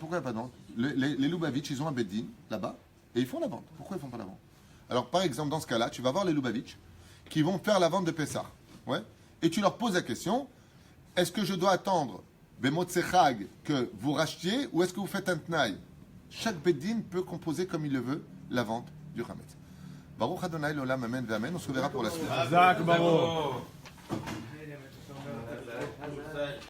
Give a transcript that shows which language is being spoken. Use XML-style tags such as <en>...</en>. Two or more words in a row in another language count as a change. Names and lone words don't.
<fr>Pourquoi il n'y a pas de vente? Les Lubavitch, ils ont un beddin là-bas et ils font la vente. Pourquoi ils ne font pas la vente? Alors, par exemple, dans ce cas-là, tu vas voir les Lubavitch qui vont faire la vente de Pessah. Ouais? Et tu leur poses la question, est-ce que je dois attendre Bemotzechag que vous rachetiez ou est-ce que vous faites un tnaï? Chaque beddin peut composer comme il le veut la vente du Hametz.</fr> <he>ברוך אדוני לעולם אמן ואמן.</he> <fr>On se reverra pour la suite. Zach, bravo.</fr>